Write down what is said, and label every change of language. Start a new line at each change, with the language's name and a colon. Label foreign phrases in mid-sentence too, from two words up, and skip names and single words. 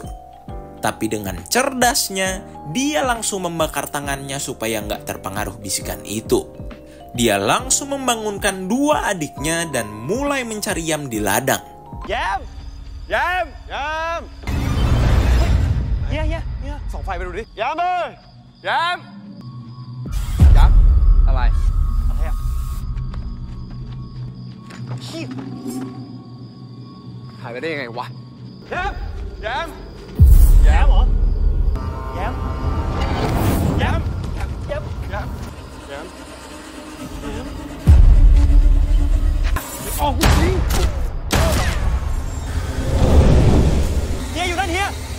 Indonesian: Tapi dengan cerdasnya, dia langsung membakar tangannya supaya nggak terpengaruh bisikan itu. Dia langsung membangunkan dua adiknya dan mulai mencari Yam di ladang. Yam! Yam! Yam! Iya.
Thai: ส่องไฟไปดูดิ Yam เอ้ย Yam! Yam อะไรอะขี้หายไปได้ยังไงวะ Yam! Yam! แย้มเหรอแย้มแย้มแย้มแย้มแย้มออกจริงเฮียอยู่นั่นเฮีย